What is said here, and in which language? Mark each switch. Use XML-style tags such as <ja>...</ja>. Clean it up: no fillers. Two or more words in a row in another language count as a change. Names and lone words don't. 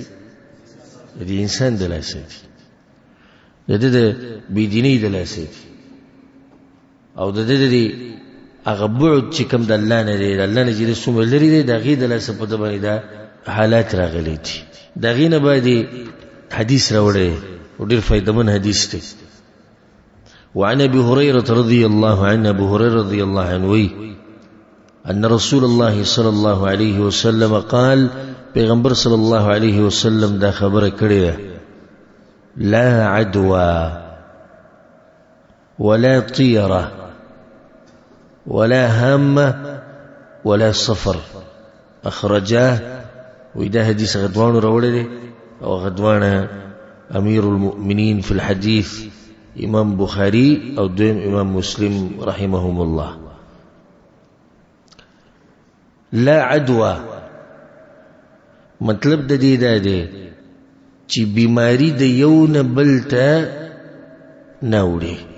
<ps>د انسان د لاسه دي، د ده د بېدینۍ د لاسه دي، او د ده د هغه بعد چې کوم د الله نه دی، د الله نه چې د څومره لرې دی، د هغې د لاسه په ده باندې دا حالات راغلی دي. د هغې نه باید حدیث راوړی او ډېر فایدمن حدیث دی.</ps> <ar>وعن ابي هريره رضي الله عنه، ابو هريره رضي الله عنه ان رسول الله صلى الله عليه وسلم قال،</ar> <ps>پیغمبر صلی الله علیه وسلم دا خبره کړې ده،</ps> <ar>لا عدوى ولا طيره ولا هامه ولا صفر. اخرجاه.</ar> <ps>وإذا حدیث غدوان راوړی دی او غدوان</ps> <ar>امیر المؤمنین فی الحدیث</ar> <ps>امام بخاری او دویم امام مسلم رحمهم الله.</ps> <ar>لا عدوى</ar> <ps>مطلب د دې دا دی چې بیماری د یو نه بل ته نه وړي.</ps>